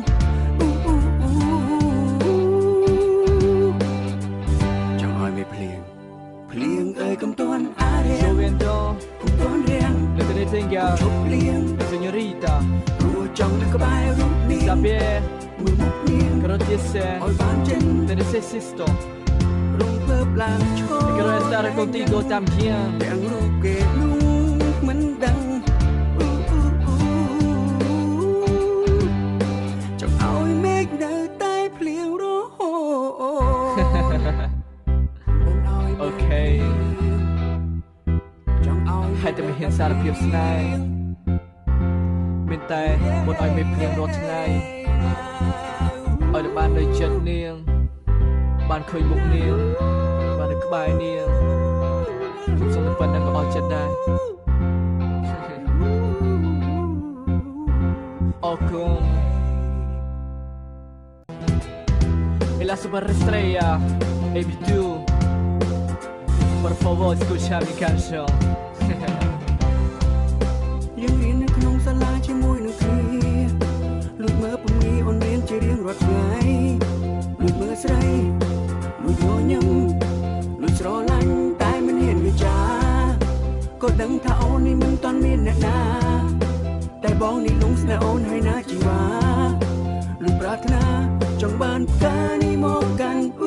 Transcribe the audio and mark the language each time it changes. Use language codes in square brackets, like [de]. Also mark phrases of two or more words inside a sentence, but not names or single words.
[km] ចង់ឲ្យមេភ្លៀងភ្លៀងអើយកុំទាន់អារាំងកុំទាន់រាំងឈប់ភ្លៀង Señorita ដួលចង់នៅក្បែររូបនាង saber មើលមុខនាង agradecer ឲ្យបានចិន [es] te necesito [km] រំភើបឡើងឈរ [es] quiero estar contigo también [km] ទាំងរូបគេនោះមិនដឹងចង់ឲ្យមេឃនៅតែភ្លៀងរហូត Okay ចង់ឲ្យ ហើយតែមិនហ៊ានសារភាពស្នេហ៍មានតែមុនឲ្យមេភ្លៀងរាល់ថ្ងៃឲ្យតែបាននៅចិត្តនាងបានឃើញមុខនាងបាននៅក្បែរនាងខ្ញុំសូមតែប៉ុណ្្នឹងក៏អស់ចិត្តដែរអរគុណ [es] Y la superestrella Baby tú Por favor escucha mi canción [km] យើងរៀននៅក្នុងសាលាជាមួយនឹងគ្នាលួចមើលពំនីអូនរៀនជារៀងរាល់ថ្ងៃលួចមើលស្រីលួចញញឹមលួចស្រឡាញ់តែមិនហ៊ានវាចាក៏ដឹងថាអូននេះមិនតាន់មានអ្នកណាតែបងនេះលងស្នេហ៍អូនហើយណាជីវ៉ាលួចប្រាថ្នាចង់បានផ្កានេះមកកាន់